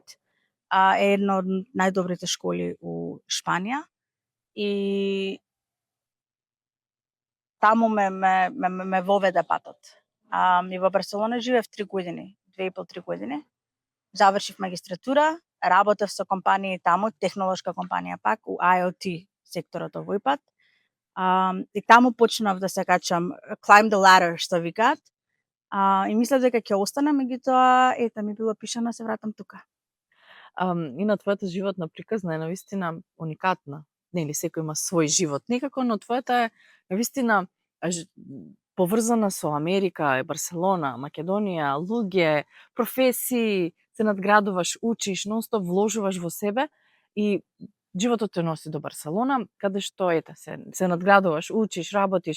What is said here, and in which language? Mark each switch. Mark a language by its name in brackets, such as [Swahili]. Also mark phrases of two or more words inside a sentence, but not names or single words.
[Macedonian] Е една од најдобрите школи у Шпанија и таму ме воведе патот. И во Барселона живеев 3 години, 2,5-3 години. Завршив магистратура, работев со компании таму, технолошка компанија пак, у IoT секторот овој пат. И таму почнав да се качам, [English] climb the ladder, [Macedonian] што викаат. И мислев дека ќе останам, меѓутоа, ета ми било пишано, се вратам тука. И на твојата животна приказна е навистина уникатна. Нели секој има свој живот некако, но твојата е навистина поврзана со Америка, Барселона, Македонија, луѓе, професии, се надградуваш, учиш, нонстоп вложуваш во себе и животот те носи до Барселона, каде што се надградуваш, учиш, работиш.